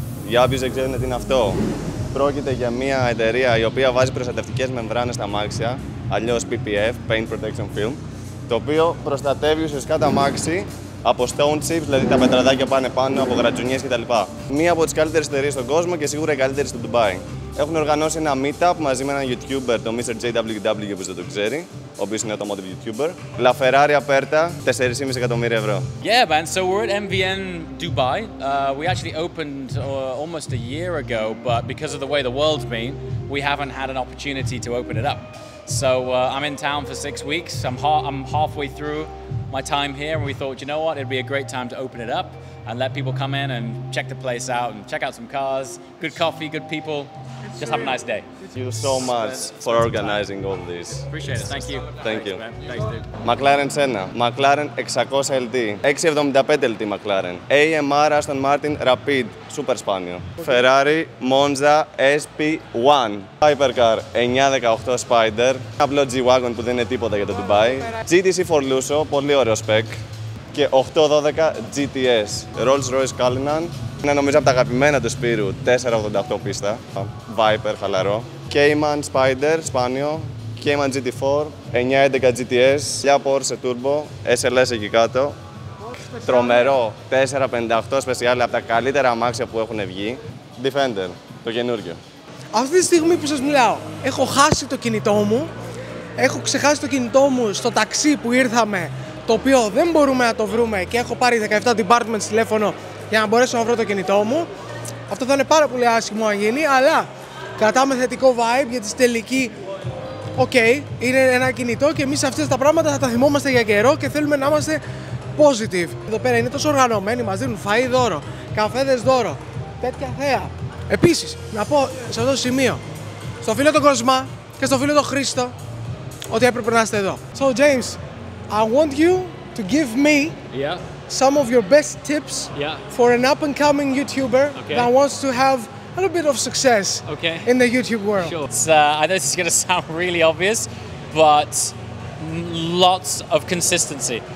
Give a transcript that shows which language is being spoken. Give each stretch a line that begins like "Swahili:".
Greek: Για όποιους δεν ξέρουν τι είναι αυτό, πρόκειται για μια εταιρεία η οποία βάζει προστατευτικές μεμβράνες στα αμάξια, αλλιώς PPF, Paint Protection Film, το οποίο προστατεύει ουσιαστικά τα αμάξι από stone chips, δηλαδή τα πετραδάκια πάνε πάνω, από γρατζουνιές κτλ. Μία από τις καλύτερες εταιρείες στον κόσμο και σίγουρα η καλύτερη στο Ντουμπάι. Έχουν οργανώσει ένα meetup μαζί με έναν YouTuber, τον Mr. JWW, όπως δεν το ξέρει, ο οποίος είναι automotive YouTuber. La Ferrari aperta, 4,5 εκατομμύρια ευρώ.
English: Yeah, man. So we're at MVN Dubai. We actually opened almost a year ago, but because of the way the world's been, we haven't had an opportunity to open it up. So I'm in town for 6 weeks. I'm halfway through my time here, and we thought, you know what, it'd be a great time to open it up and let people come in and check the place out and check out some cars, good coffee, good people. Just have a nice day. Thank you so much for organizing all this. Appreciate it. Thank you. Thank you. Thanks, dude.
Greek: McLaren Senna, McLaren 600 LT, 675 LT McLaren, AMR Aston Martin Rapid, super σπάνιο, Ferrari Monza SP1, Hypercar 918 Spider, απλό G-Wagon που δεν είναι τίποτα για το Dubai, GTC Forluso, πολύ ωραίο spec, και 812 GTS, Rolls Royce Cullinan. Είναι νομίζω από τα αγαπημένα του Σπύρου, 488 πίστα, Viper χαλαρό, Cayman Spider, σπάνιο, Cayman GT4, 911 GTS, μια Porsche Turbo, SLS εκεί κάτω, τρομερό, 458 special, από τα καλύτερα αμάξια που έχουν βγει, Defender, το καινούργιο. Αυτή τη στιγμή που σας μιλάω, έχω χάσει το κινητό μου, έχω ξεχάσει το κινητό μου στο ταξί που ήρθαμε, το οποίο δεν μπορούμε να το βρούμε και έχω πάρει 17 departments τηλέφωνο για να μπορέσω να βρω το κινητό μου. Αυτό θα είναι πάρα πολύ άσχημο αν γίνει, αλλά κρατάμε θετικό vibe γιατί στη τελική, είναι ένα κινητό και εμείς αυτές τα πράγματα θα τα θυμόμαστε για καιρό και θέλουμε να είμαστε positive. Εδώ πέρα είναι τόσο οργανωμένοι, μας δίνουν φαΐ δώρο, καφέδες δώρο, τέτοια θέα. Επίσης, να πω σε αυτό το σημείο, στο φίλο τον Κοσμά και στο φίλο τον Χρήστο, ότι έπρεπε να είστε εδώ.
English: So James, I want you to give me some of your best tips for an up-and-coming YouTuber that wants to have a little bit of success in the YouTube world. Sure. I know this is going to sound really obvious, but lots of consistency.